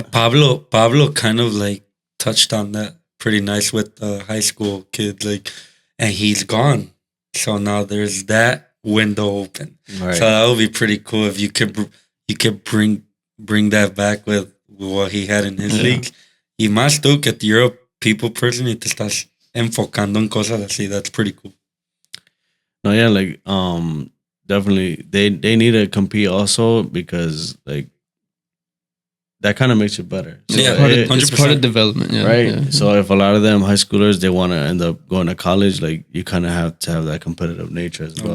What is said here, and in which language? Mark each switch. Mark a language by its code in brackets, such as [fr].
[en] Pablo kind of like touched on that pretty nice with the high school kids, like, and he's gone. So now there's that window open. Right. So that would be pretty cool if you could bring that back with what he had in his league. [es] Y más tú que [en] you're a people person [es] y te estás enfocando en cosas así. [en] That's pretty cool. No, yeah, like definitely they need to compete also because like that kind of makes you better. So yeah, it's part of development, right? Yeah. So if a lot of them high schoolers they want to end up going to college, like you kind of have to have that competitive nature as well.